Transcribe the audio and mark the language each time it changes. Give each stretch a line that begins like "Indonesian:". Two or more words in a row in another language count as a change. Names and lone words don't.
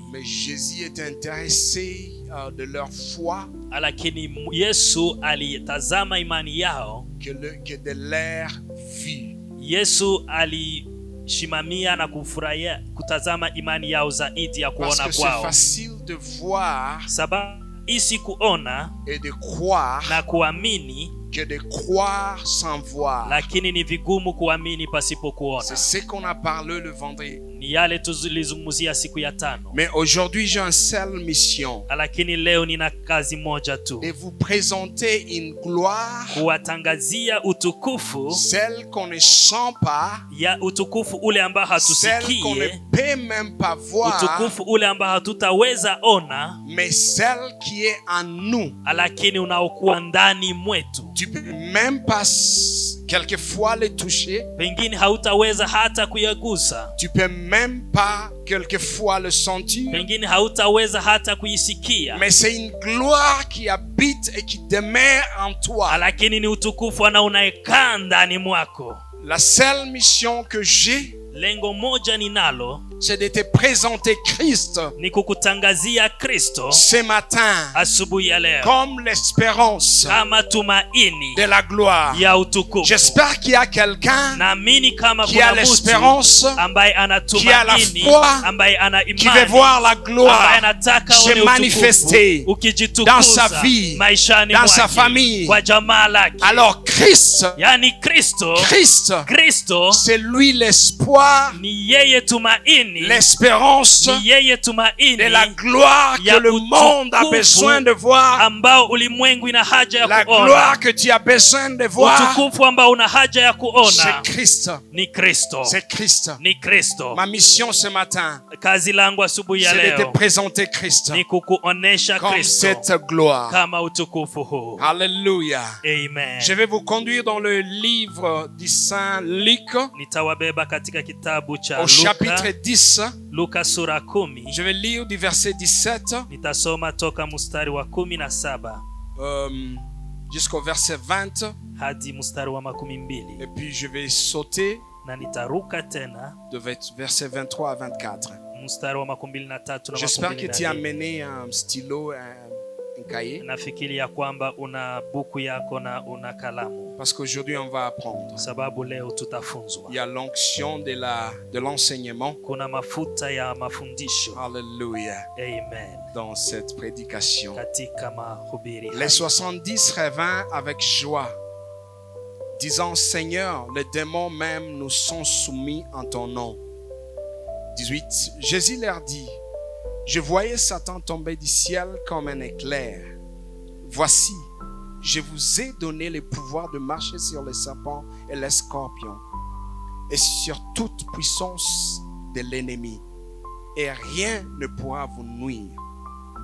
French: Mais Jésus était intéressé de leur foi.
Swahili: Lakini Yesu alitazama imani yao
French: Que de leur vie.
Swahili: Yesu alishimamia na kufurahia kutazama imani yao zaidi ya kuona kwao.
French: Parce que c'est facile de voir
Swahili: sababu isi kuona
French: et de croire
Swahili: na kuamini
French: que de croire sans voir.
Swahili: Lakini ni vigumu kuamini pasipo kuona.
French: C'est ce qu'on a parlé le vendredi.
Swahili: Ni yale tulizungumzia siku ya 5.
French: Mais aujourd'hui j'ai une seule mission.
Swahili: Lakini leo nina kazi moja tu.
French: De vous présenter une gloire.
Swahili: Kuwatangazia utukufu.
French: Celle qu'on ne sent pas.
Swahili: Ya utukufu ule ambao hatusikie.
French: Celle qu'on ne peut même pas voir.
Swahili: Utukufu ule ambao hatutaweza ona.
French: Mais celle qui est en nous.
Swahili: Lakini unaokuwa ndani mwetu.
French: Tu peux même pas quelquefois les toucher.
Swahili: Pengine hautaweza hata kuyagusa.
French: Tu peux même pas quelquefois le sentir.
Swahili: Pengine hautaweza hata kuisikia.
French: Mais c'est une gloire qui habite et qui demeure en toi.
Swahili: Lakini ni utukufu unaokaa ndani mwako.
French: La seule mission que j'ai,
Swahili: lengo moja ninalo,
French: c'est de te présenter Christ.
Swahili: Ni kukutangazia Kristo
French: ce matin.
Swahili: Asubuhi ya leo.
French: Comme l'espérance.
Swahili: Kama tumaini
French: de la gloire.
Swahili: Ya utukufu.
French: J'espère qu'il y a quelqu'un
Swahili: naamini kama
French: qui a l'espérance,
Swahili: ambaye anatumaini,
French: qui a la foi,
Swahili: ambaye ana imani,
French: qui veut voir la gloire se manifester dans sa vie, dans sa famille.
Swahili: Kwa jamaa lake.
French: Alors Christ,
Swahili: yani Kristo,
French: c'est lui l'espoir,
Swahili: ni yeye tumaini,
French: l'espérance de la gloire que le monde a besoin de voir.
Swahili: Ambao ulimwengu ina haja ya
French: la
Swahili: kuona.
French: Gloire que tu as besoin de voir.
Swahili: Utukufu ambao una haja ya kuona.
French: C'est Christ.
Swahili: Ni Kristo.
French: C'est Christ.
Swahili: Ni Kristo.
French: Ma mission ce matin,
Swahili: kazi langu asubuhi ya leo,
French: c'est de te présenter Christ.
Swahili: Ni kukuonesha
French: comme
Swahili: Kristo.
French: Cette gloire.
Swahili: Kama utukufu huu.
French: Alléluia. Amen. Je vais vous conduire dans le livre du Saint Luc.
Swahili: Nitawabeba katika kitabu cha
French: au chapitre 10.
Swahili: Luka sura 10.
French: Je vais lire du verset 17.
Swahili: Nitasoma toka mstari wa 17
French: jusqu'au verset 20.
Swahili: hadi mstari wa 12.
French: Et puis je vais sauter
Swahili: na nitaruka tena
French: de verset 23 à 24.
Swahili: Mstari wa 23 na 24.
French: J'espère que tu as amené un stylo, un cahier.
Swahili: Nafikiri ya kwamba una buku yako na una kalamu.
French: Parce qu'aujourd'hui on va apprendre.
Swahili: Sababu leo tutafunzwa.
French: Il y a l'onction de l'enseignement.
Swahili: Kuna mafuta ya mafundisho.
French: Alléluia. Amen. Dans cette prédication.
Swahili: Katika mahubiri.
French: Les 70 revinrent avec joie, disant: Seigneur, les démons même nous sont soumis en ton nom. 18. Jésus leur dit: Je voyais Satan tomber du ciel comme un éclair. Voici, je vous ai donné le pouvoir de marcher sur les serpents et les scorpions et sur toute puissance de l'ennemi, et rien ne pourra vous nuire.